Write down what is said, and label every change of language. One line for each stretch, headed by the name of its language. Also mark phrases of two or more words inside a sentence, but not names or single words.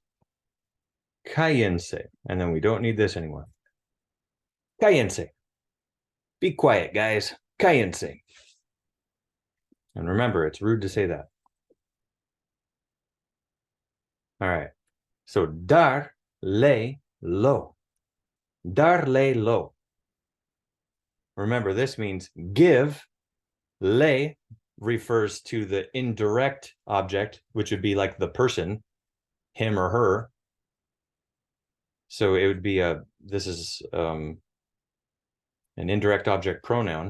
Spanish: Cállense.
English: And then we don't need this anymore. Cállense. Be quiet, guys. Cállense. And remember, it's rude to say that. All right. So
Spanish: dar le lo. Dar le lo.
English: Remember, this means give. Le refers to the indirect object, which would be like the person, him or her. So it would be this is an indirect object pronoun.